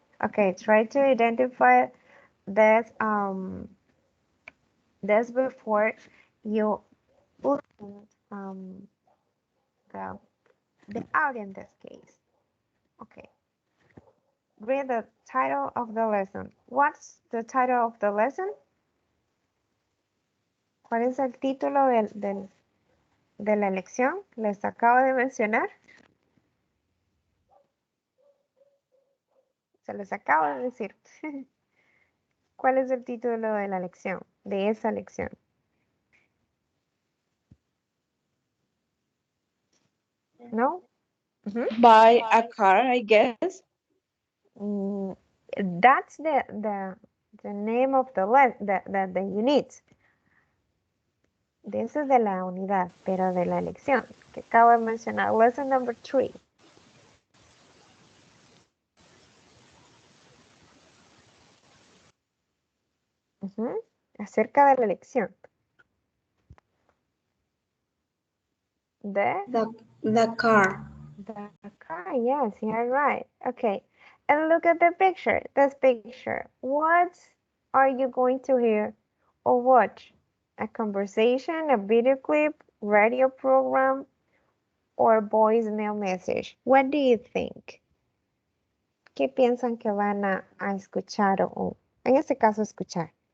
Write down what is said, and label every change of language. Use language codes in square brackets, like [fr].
[en] Okay, try to identify this this before you put the audio in this case. Okay. Read the title of the lesson. What's the title of the lesson? [es] ¿Cuál es el título de la lección? Les acabo de mencionar. Se los acabo de decir. ¿Cuál es el título de la lección? De esa lección. ¿No? [en] Buy a car, I guess. That's the name of the unit. This is [es] de la unidad, pero de la lección que acabo de mencionar. [en] Lesson number 3. [es] Acerca de la lección. [en] The car. The car, yes, you're right. Okay, and look at the picture, this picture. What are you going to hear or watch? A conversation, a video clip, radio program, or voicemail message? What do you think? [es] ¿Qué piensan que van a escuchar o en este caso escuchar?